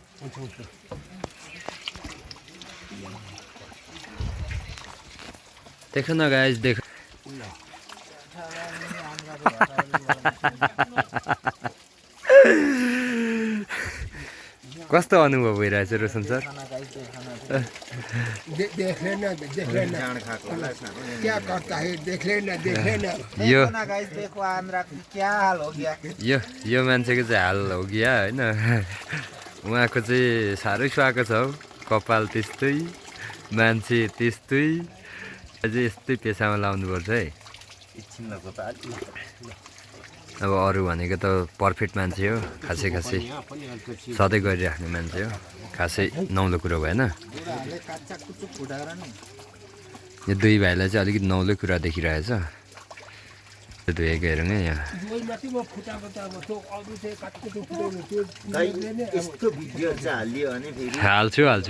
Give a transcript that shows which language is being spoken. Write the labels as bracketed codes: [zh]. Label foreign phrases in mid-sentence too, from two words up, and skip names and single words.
[hi] देखो न [ne] गाइस देखो कस्तो अनुभव भइरहेछ रोशन सर [hi] देख लेना क्या करता है देख लेना [ne] यो [hi] गाइस देखो आंध्रा का क्या हाल हो गया [ne] यो मान्छेको चाहिँ [hi] हाल हो गया [ne] होइन उहाँको चाहिँ साह्रै सुहाएको छ हौ कपाल त्यस्तै मान्छे त्यस्तै अझै यस्तै पेसामा लाउनुपर्छ है अब अरू भनेको त पर्फेक्ट मान्छे हो खासै सधैँ गरिराख्ने मान्छे हो खासै नौलो कुरो भएन यो दुई भाइलाई चाहिँ अलिकति नौलो कुरा देखिरहेछ धोएको हेरौँ है यहाँ हाल्छु